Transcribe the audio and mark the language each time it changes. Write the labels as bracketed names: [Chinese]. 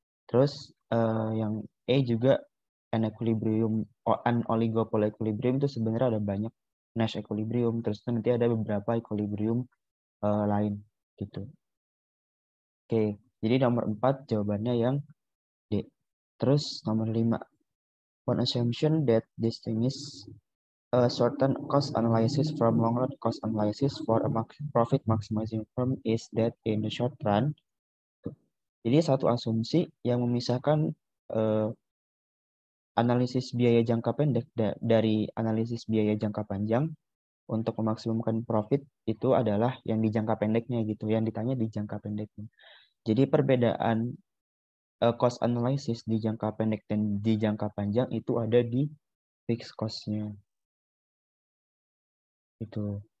[Indonesian] Terus yang E juga an oligopoly equilibrium itu sebenarnya ada banyak Nash equilibrium. Terus itu nanti ada beberapa equilibrium lain gitu. Oke, jadi nomor 4 jawabannya yang D. Terus nomor 5, [English] one assumption that distinguish a certain cost analysis from long run cost analysis for a profit maximizing firm is that in the short run. [Indonesian] Jadi satu asumsi yang memisahkan eh, analisis biaya jangka pendek dari analisis biaya jangka panjang untuk memaksimumkan profit itu adalah yang di jangka pendeknya gitu, yang ditanya di jangka pendeknya. Jadi perbedaan cost analysis di jangka pendek dan di jangka panjang itu ada di fixed cost-nya itu.